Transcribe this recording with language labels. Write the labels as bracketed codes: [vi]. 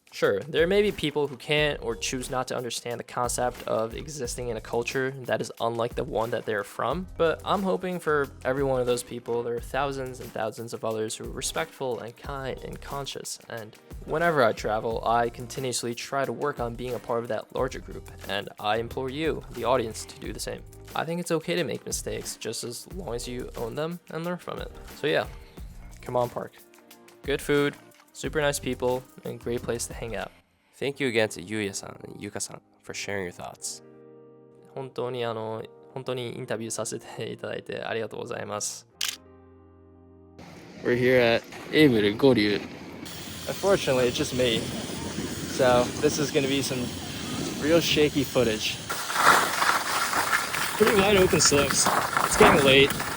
[en] Sure, there may be people who can't or choose not to understand the concept of existing in a culture that is unlike the one that they're from, but I'm hoping for every one of those people there are thousands and thousands of others who are respectful and kind and conscious, and whenever I travel, I continuously try to work on being a part of that larger group, and I implore you, the audience, to do the same. I think it's okay to make mistakes just as long as you own them and learn from it. So yeah, come on Park. Good food, super nice people, and great place to hang out. Thank you again to Yuya-san and Yuka-san for sharing your thoughts. [ja] 本当にインタビューさせていただいてありがとうございます。 [en] We're here at Able Goryu. Unfortunately, it's just me. So this is going to be some real shaky footage. Pretty wide open slopes. It's getting late.